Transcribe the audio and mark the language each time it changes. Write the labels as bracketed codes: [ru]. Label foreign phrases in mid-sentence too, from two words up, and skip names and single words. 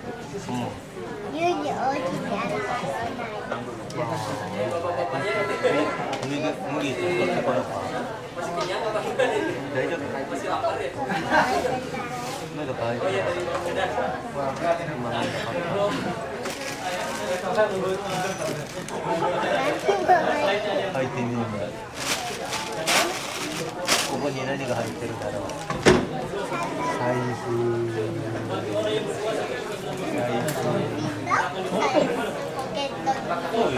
[id] Bapak-bapaknya masih kenyang apa? Masih lapar ya? Udah baik. Oh iya tadi sudah. Belum. [ja] 入ってみるんだ。ここに何が入ってるだろう。財布。そうよ。